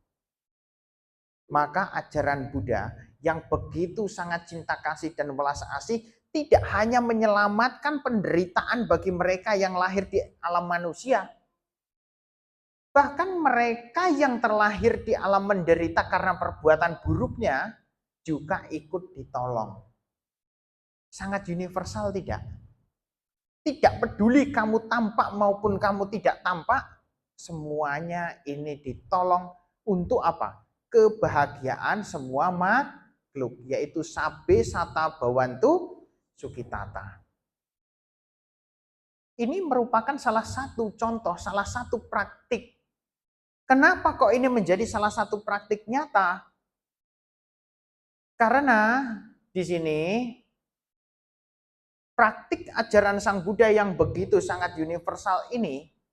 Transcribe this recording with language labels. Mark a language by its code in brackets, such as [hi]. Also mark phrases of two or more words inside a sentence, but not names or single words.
[id] Maka ajaran Buddha yang begitu sangat cinta kasih dan welas asih tidak hanya menyelamatkan penderitaan bagi mereka yang lahir di alam manusia, bahkan mereka yang terlahir di alam menderita karena perbuatan buruknya juga ikut ditolong. Sangat universal tidak? Tidak peduli kamu tampak maupun kamu tidak tampak, semuanya ini ditolong untuk apa? Kebahagiaan semua makhluk, yaitu [pi] sabe sata bawantu sukitata. [id] Ini merupakan salah satu contoh, salah satu praktik. Kenapa kok ini menjadi salah satu praktik nyata? Karena di sini praktik ajaran Sang Buddha yang begitu sangat universal ini